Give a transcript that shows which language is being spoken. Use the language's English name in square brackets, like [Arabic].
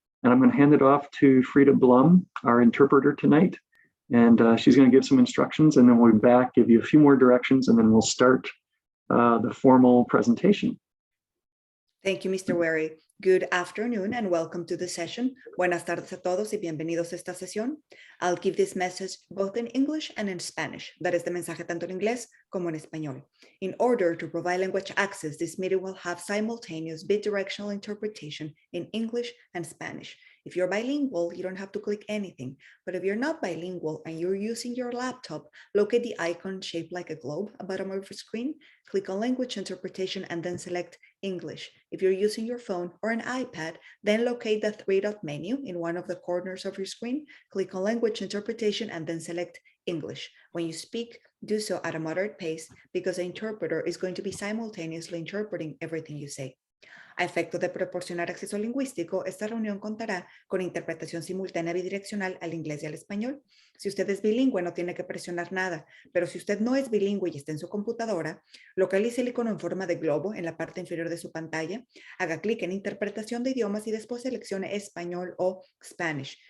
[English] And I'm going to hand it off to Frida Blum, our interpreter tonight. And she's going to give some instructions, and then we'll be back, give you a few more directions, and then we'll start the formal presentation. Thank you, Mr. Weary. Good afternoon and welcome to the session. [Spanish] Buenas tardes a todos y bienvenidos a esta sesión. [English] I'll give this message both in English and in Spanish. That is the [Spanish] mensaje tanto en inglés como en español. [English] In order to provide language access, this meeting will have simultaneous bidirectional interpretation in English and Spanish. If you're bilingual, you don't have to click anything. But if you're not bilingual and you're using your laptop, locate the icon shaped like a globe at the bottom of your screen, click on language interpretation and then select English. If you're using your phone or an iPad, then locate the three-dot menu in one of the corners of your screen, click on language interpretation and then select English. When you speak, do so at a moderate pace because the interpreter is going to be simultaneously interpreting everything you say. [Spanish] A efecto de proporcionar acceso lingüístico, esta reunión contará con interpretación simultánea bidireccional al inglés y al español. Si usted es bilingüe, no tiene que presionar nada, pero si usted no es bilingüe y está en su computadora, localice el icono en forma de globo en la parte inferior de su pantalla, haga clic en interpretación de idiomas y después seleccione español o Spanish.